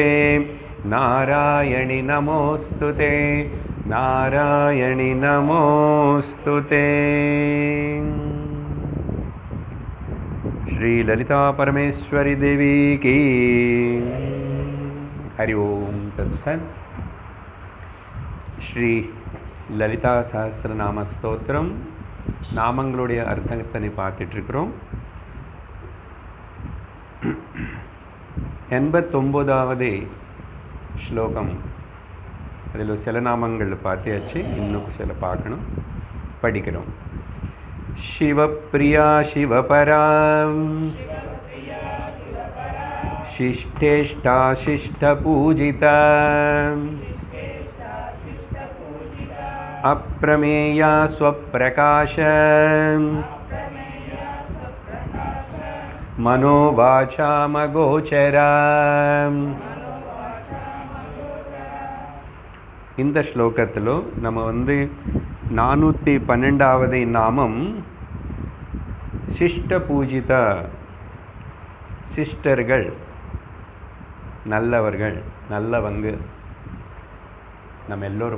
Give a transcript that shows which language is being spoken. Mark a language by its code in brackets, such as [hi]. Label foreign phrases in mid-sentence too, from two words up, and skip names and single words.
[sa] नारायणि नमोस्तुते। नारायणि नमोस्तुते। [hi] श्री ललिता परमेश्वरी देवी की हरि ओम तत्सत्। [ta] ஸ்ரீ லலிதா சஹஸ்ரநாம ஸ்தோத்திரம் நாமங்களுடைய அர்த்தத்தை பார்த்துட்ருக்குறோம். 89வது ஸ்லோகம். அதில் சில நாமங்கள் பார்த்தியாச்சு, இன்னும் சில பார்க்கணும், படிக்கிறோம். [sa] शिवप्रिया शिवपरा शिष्टेष्टा शिष्टपूजिता अप्रमेया स्वप्रकाश मनोवाचामगोचरा. [ta] இந்த ஸ்லோகத்தில் நம்ம 412வது நாமம் சிஷ்ட பூஜித. சிஸ்டர்கள், நல்லவர்கள், நல்லவங்க நம்ம எல்லோரும்.